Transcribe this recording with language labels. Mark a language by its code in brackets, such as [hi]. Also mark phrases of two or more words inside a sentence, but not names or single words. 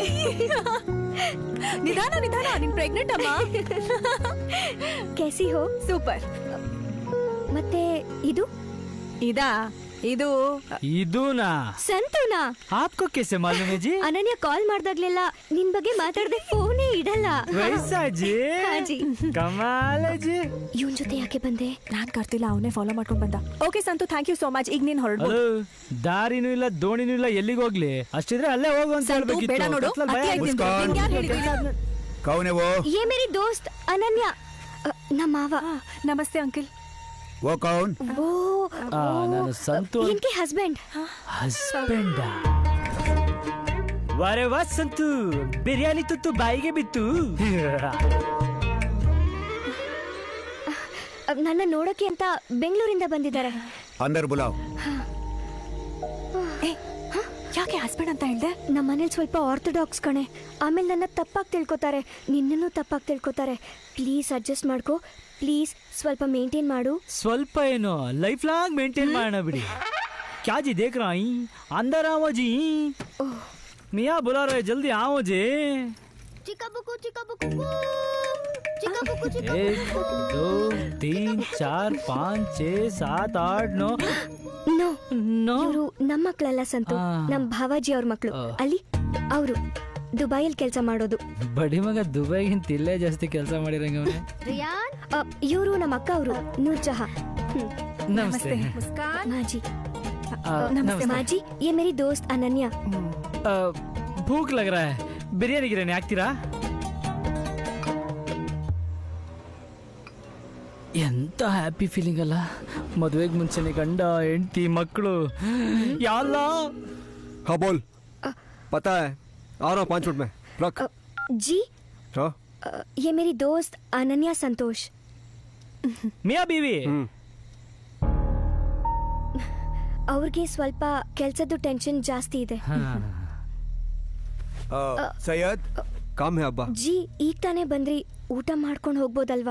[kn] ನಿಧಾನ ನಿಧಾನ, ನೀನ್ ಪ್ರೆಗ್ನೆಂಟ್ ಅಮ್ಮ. [hi] कैसी हो? [kn] ಸೂಪರ್. ಮತ್ತೆ ಇದು ಇದು ಇದೂನಾ? ಸಂತುನಾ? [hi] आपको कैसे मालूम है जी? [kn] ಅನನ್ಯ ಕಾಲ್ ಮಾಡ್ದಾಗ್ಲೆಲ್ಲ ನಿನ್ ಬಗ್ಗೆ ಮಾತಾಡದೆ ಫೋನೇ ಇಡಲ್ಲ. [hi] वैसा जी? हाँ जी. कमाल है जी. [kn] ಇವನ್ ಜೊತೆ ಯಾಕೆ ಬಂದೆ? ನಾನ್ ಕರ್ತಿಲ್ಲ, ಅವನೇ ಫಾಲೋ ಮಾಡ್ಕೊಂಡ್ ಬಂದ. ಓಕೆ ಸಂತು, [en] thank you so much. [kn] ಈಗ ನೀನ್ ಹೊರಡ್ಬೋದು. ದಾರಿನೂ ಇಲ್ಲ, ದೋಣಿನೂ ಇಲ್ಲ, ಎಲ್ಲಿಗೆ ಹೋಗ್ಲಿ? ಅಷ್ಟಿದ್ರೆ ಅಲ್ಲೇ ಹೋಗು ಅಂತ ಹೇಳ್ಬೇಕಿತ್ತು. ಬೇಡ ನೋಡು, [hi] कौने वो? ये मेरी दोस्त अनन्या, [kn] ನಮ್ಮ ಮಾವ. ನಮಸ್ತೆ ಅಂಕಲ್. [hi] वो कौन? वो [kn] ನಾನು ಸಂತು. [hi] इनके हस्बैंड. [kn] ಹಸ್ಬೆಂಡ? [hi] वारे वा [kn] ಸಂತು, ಬಿರಿಯಾನಿ ತುತ್ತು ಬಾಯಿಗೆ ಬಿತ್ತು. ನನ್ನ ನೋಡಕ್ಕೆ ಅಂತ ಬೆಂಗಳೂರಿಂದ ಬಂದಿದ್ದಾರೆ. [hi] अंदर बुलाओ. [kn] ಯಾಕೆ ಹಸ್ಬೆಂಡ್ ಅಂತ ಹೇಳ್ದೆ? ನಮ್ಮ ಮನೇಲಿ ಸ್ವಲ್ಪ ಆರ್ಥೋಡಾಕ್ಸ್ ಕಣೆ, ಆಮೇಲೆ ನನ್ನ ತಪ್ಪಾಗಿ ತಿಳ್ಕೊತಾರೆ, ನಿನ್ನನ್ನು ತಪ್ಪಾಗಿ ತಿಳ್ಕೊತಾರೆ. [en] please adjust [kn] ಮಾಡ್ಕೋ, ಪ್ಲೀಸ್ ಸ್ವಲ್ಪ ಮೇಂಟೈನ್ ಮಾಡು. ಸ್ವಲ್ಪ ಏನು, [en] life long maintain [kn] ಮಾಡೋಣ ಬಿಡಿ. [hi] क्या जी देख रहा है? अंदर आओ जी. मियाँ बुला रहे, जल्दी आओ जी. एक 2 3 4 5 6 7 8 9. [kn] ನೋ ನೋ ಇವರು ನಮ್ಮ ಮಕ್ಕಳಲ್ಲ ಸಂತು, ನಮ್ಮ ಭಾವಾಜಿ ಅವ್ರ ಮಕ್ಕಳು. ಅಲ್ಲಿ ಅವರು ದುಬೈಯಲ್ಲಿ ಕೆಲಸ ಮಾಡೋದು. ಬಡಿ ಮಗ ದುಬೈಗಿಂತ ಇಲ್ಲೇ ಜಾಸ್ತಿ ಕೆಲಸ ಮಾಡಿರಂಗ. ಇವರು ನಮ್ಮ ಅಕ್ಕ, ಅವರು ನೂರ್ ಜಹಾ. ನಮಸ್ತೆ. ಮಾಜಿ. [hi] नमस्ते माजी, ये मेरी दोस्त अनन्या. भूख लग रहा है, बिरयानी गिरयानी ಹಾಕ್ತೀರಾ? [kn] ಎಂತ [en] happy feeling [kn] ಅಲ್ಲ, ಮದುವೆಗೆ ಮುಂಚೆನೆ ಗಂಡ ಹೆಂಡತಿ ಮಕ್ಕಳು ಯಾಲ್ಲ. [hi] हाँ बोल. पता है, आ रहा हूँ 5 मिनट में. रख. जी हाँ. ये मेरी दोस्त अनन्या संतोष. मियाँ बीवी. [kn] ಅವ್ರಿಗೆ ಸ್ವಲ್ಪ ಕೆಲಸದ ಟೆನ್ಷನ್ ಜಾಸ್ತಿ ಇದೆ. [hi] सैयद काम है अब्बा. [kn] ಜಿ ಈಗ ತಾನೇ ಬಂದ್ರಿ, ಊಟ ಮಾಡ್ಕೊಂಡು ಹೋಗ್ಬೋದಲ್ವಾ?